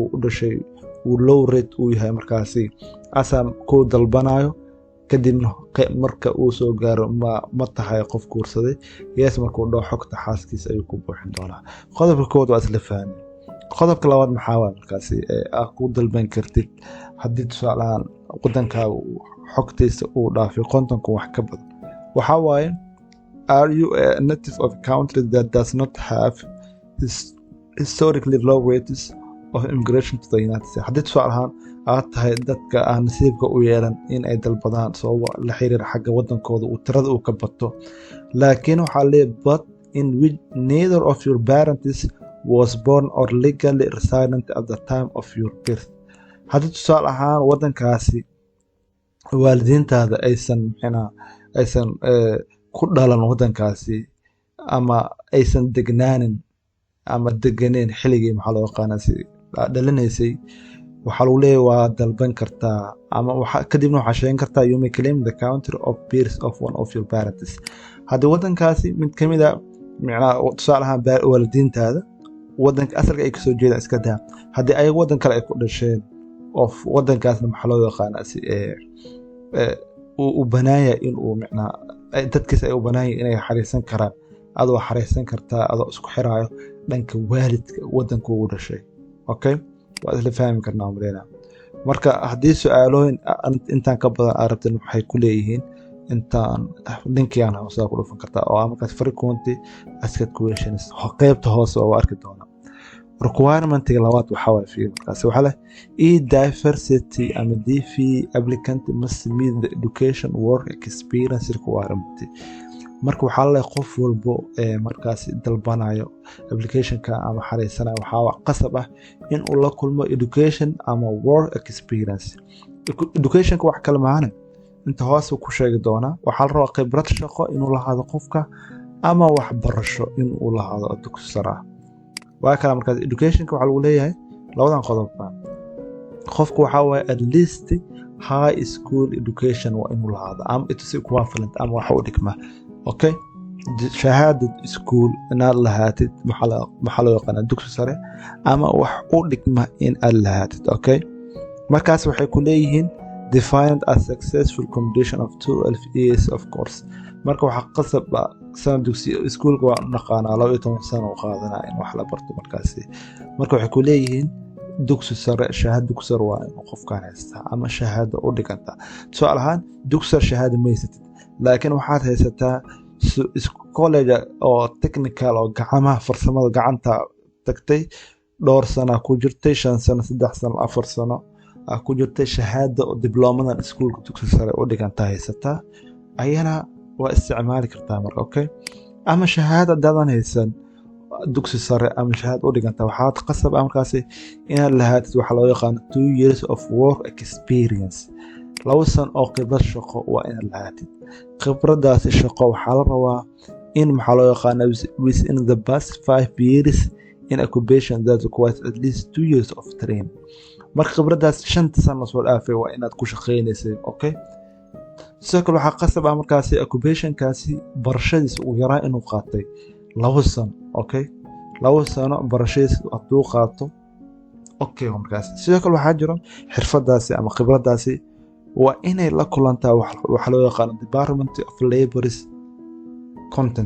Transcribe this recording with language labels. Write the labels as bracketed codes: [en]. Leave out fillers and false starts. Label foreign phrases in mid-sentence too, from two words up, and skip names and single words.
[so] u dhashay uu [en] low rate [so] uu yahay markaasi asam ku dalbanayo kadibna marka uu soo gaaro ma tahay qof guursaday yes markuu dhaw xogta xaaskiisa ayuu ku buuxin doonaa qodobka koowaad waa isla fahmay qodobka labaad maxaa waaye markaasi aad ku dalban kartid haddii tusaalahaan wadankaaga xogtiisa uu dhaafay 50,000 wax ka badan waxaa waaye [en] are you a native of a country that does not have historically low rates of immigration to the United States [so] haddii tusaalahaan aad tahay dadka aan nasiibka u yeelan in ay dalbadaan sababo la xiriir xagga wadankooda uu tirada uu ka bato laakiin waxaa leeyahay [en] but in which neither of your parents was born or legally resident at the time of your birth [so] haddii tusaale ahaan wadankaasi waalidiintaada aysan ku dhalan wadankaasi ama aysan deganaanin ama deganeen xilligii maxaa loo yaqaanaa si dhalanaysay waxaa lagu leeyahay waa dalban kartaa ama kadibna waxaa sheegan kartaa [en] you may claim the country of birth of one of your parents [so] haddii wadankaasi mid ka mid a macnaha tusaale ahaan waalidiintaada wadanka asalka ay kasoo jeedaan iska daa haddii ayaga wadan kale ay ku dhasheen of wadankaasna maxaa loo yaqaanaa si uu banaaya in uu macnaha dadkiisa ay u banaayeen inay xariisan karaan adoo xariisan kartaa adoo isku xiraayo dhanka waalidka wadanka ugu dhashay okay waa isla fahmi karnaa umaleena marka haddii su-aalooyin intaan ka badan aad rabtin waxay ku leeyihiin intaan linkigan hoose ku dhufan kartaa oo markaas [en] frequently asked questions [so] qaybta hoose oo arki doona requirementiga labaad waxaa waay fiir markaas waxaa leh diversity ama [en] DV applicant must meet the education work experience requirement [so] marka waxaa la qof walbo markaas dalbanayo applicationka ama xariisanayo waxaa qasab ah in uu la kulmo education ama [en] work experience [so] educationka wax kale maana inta hoose ku sheegi doona waxaa la rabaa khibrad shaqo inuu lahaado qofka ama waxbarasho inuu lahaado dugsi sare waa kala markaas educationka waxaa lagu leeyahay labadan qodob qofku waxaa waaye [en] at least high school education [so] waa inuu lahaado ama [en] it is equivalent [so] ama waxa u dhigma okay shahaadad iskuul inaad lahaatid maxaa loo yaqaanaa dugsi sare ama wax u dhigma in aad lahaatid. [en] Okay, [so] markaas waxay ku leeyihiin [en] defined as successful completion of 12 years of course. [so] marka waxa qasab sana dugsi iskuulka waa naqaanaa 12 sano oo qaadanaa in wax la barto. markaasi marka waxay ku leeyihiin dugsi sare, shahaado dugsi sare waa in qofkaan haystaa ama shahaado u dhiganta. su'aal ahaan dugsi sare shahaado ma haysatid, laakiin waxaad haysataa college oo technical oo gacmaha farsamada gacanta tagtay, dhowr sano ku jirtay, 5 sano, 3 sano, 4 sano ku jirtay, shahaado oo diblomadan iskuulka dugsi sare u dhiganta haysataa, ayana waa isticmaali kartaa marka. Okay, ama shahaado dadan haysan dugsi sare ama shahaado u dhiganta, waxaad qasab markaasi inaad lahaatid waxa loo yaqaan [en] 2 years of work experience, [so] 2 sano oo khibrad shaqo waa inaad lahaatid. khibradaasi shaqo waxaa la rabaa in maxaa loo yaqaan [en] within the past 5 years in occupation that requires at least 2 years of training. [so] marka khibradaas 5 sano soo dhaafay waa inaad ku shaqeynaysay. Okay, sidoo kale waxaa qasab markaasi occupationkaasi barashadiisa ugu yaraa inuu qaatay 2 sano. Okay, 2 sano barashadiisa hadduu qaato. Okay, markaasi sidoo kale waxaa jiro xirfadaasi ama khibradaasi waa inay la kulantaa waxa loo yaqaan [en] Department of Labor's content.